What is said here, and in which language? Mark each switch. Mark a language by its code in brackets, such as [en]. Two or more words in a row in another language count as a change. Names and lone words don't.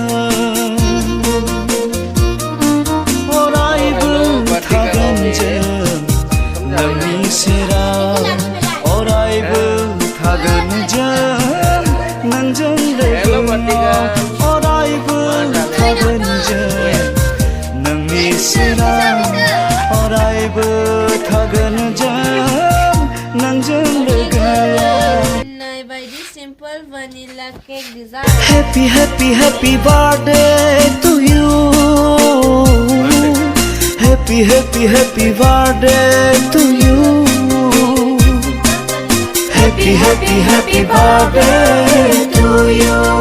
[brx] अरायबो थागोन जों नोंनि सेराव अरायबो थागोन जों नोंजों लोगोआव अरायबो थागोन जों नोंनि सेराव अरायबो थागोन जों नोंजों लोगोआव [en] बायदि सिम्पल vanilla cake design. Happy, happy, happy birthday to you. Happy, happy, happy birthday to you. Happy, happy, happy birthday to you.